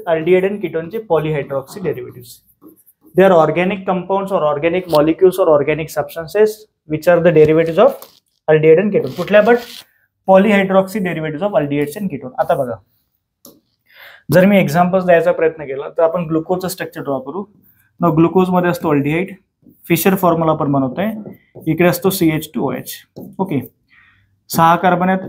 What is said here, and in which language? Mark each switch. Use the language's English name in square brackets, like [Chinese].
[English] Aldehyde and कीटोनचे polyhydroxy derivatives. They are organic compounds और organic molecules और organic substances which are the derivatives of aldehyde and ketone. [Marathi] कुठल्या? [English] But polyhydroxy derivatives of aldehydes and ketone. [Marathi] आता बघा, जर मी examples द्यायचा प्रयत्न केला तर आपण ग्लुकोजचं स्ट्रक्चर ड्रॉ करू. न ग्लुकोज मध्ये असतो अल्डिहाइड, फिशर फॉर्म्युला आपण बनवतोय. इकडे असतो CH2OH. ओके, 6 कार्बन आहेत.